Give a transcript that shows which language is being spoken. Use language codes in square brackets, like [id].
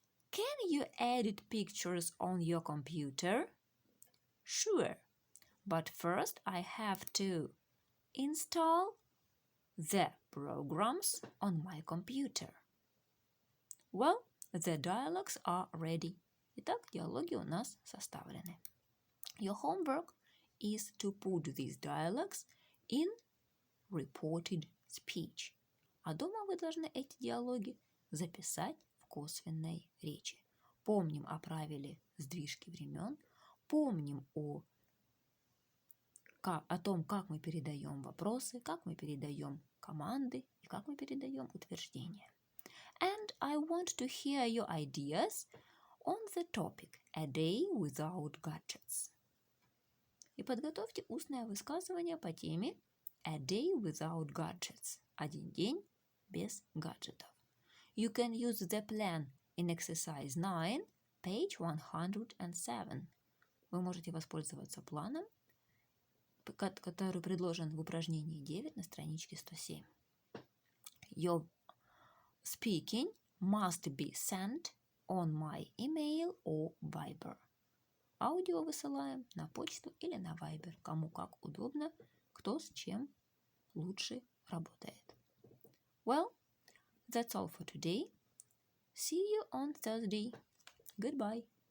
[en] Can you edit pictures on your computer? Sure, but first I have to install the programs on my computer. Well, the dialogues are ready. [ru] Итак, диалоги у нас составлены. [en] Your homework is to put these dialogues in reported speech. [ru] А дома вы должны эти диалоги записать в косвенной речи. Помним о правиле сдвижки времен, помним о том, как мы передаем вопросы, как мы передаем команды и как мы передаем утверждения. [en] And I want to hear your ideas on the topic A Day Without Gadgets. [ru] И подготовьте устное высказывание по теме [en] A Day Without Gadgets. [ru] Один день без гаджетов. [en] You can use the plan in exercise 9, page 107. [ru] Вы можете воспользоваться планом, который предложен в упражнении 9 на страничке 107. [en] Your speaking must be sent on my email or Viber. [ru] Аудио высылаем на почту или на Viber, кому как удобно, кто с чем лучше работает. [en] Well, that's all for today. See you on Thursday. Goodbye.